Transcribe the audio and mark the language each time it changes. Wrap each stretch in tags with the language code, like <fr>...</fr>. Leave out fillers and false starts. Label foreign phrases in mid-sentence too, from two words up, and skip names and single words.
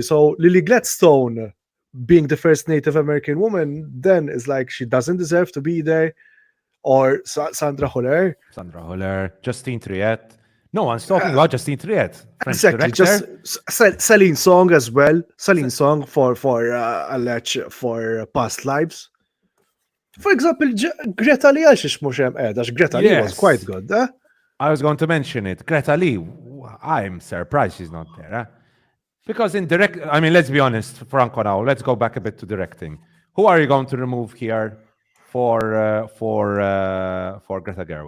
<en>So Lily Gladstone being the first Native American woman then is like she doesn't deserve to be there, or Sandra Holler. Sandra Holler, Justine Triet. No one's talking about Justine Triet, French Exactly, just director. Celine Song as well. Celine Song for Past Lives. For example,</en> <mt>Greta Lee għalx mhux hemm qiegħda,</mt> <en>Greta Lee was quite Yes, good, eh? I was going to mention it. Greta Lee, I'm surprised she's not there. Huh? Because in direct, I mean, let's be honest, Franco now, let's go back a bit to directing. Who are you going to remove here for Greta Gerwig?</en>